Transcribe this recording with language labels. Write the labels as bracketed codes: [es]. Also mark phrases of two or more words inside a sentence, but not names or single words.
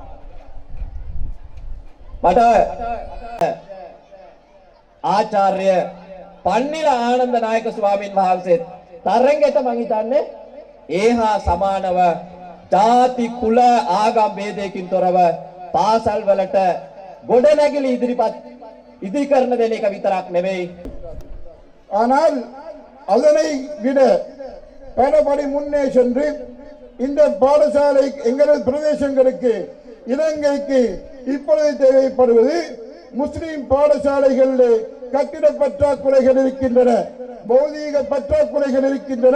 [si] මට ආචාර්ය පන්නිල ආනන්ද නායක ස්වාමීන් වහන්සේ තරංගෙට මං හිතන්නේ ඒහා සමානව ජාති කුල ආගම් ભેදයකින් තොරව පාසල් වලට ගොඩනැගිලි ඉදිරි කරන දෙන එක විතරක් නෙවෙයි. [ta] ஆனால் அதனை விட பலபடி முன்னே சென்று இந்த பாடசாலை எங்களது பிரதேசங்களுக்கு இலங்கைக்கு இப்பொழுது தேவைப்படுவது முஸ்லிம் பாடசாலைகளில் கட்டிட பற்றாக்குறைகள் இருக்கின்றன, பௌதீக பற்றாக்குறைகள் இருக்கின்றன.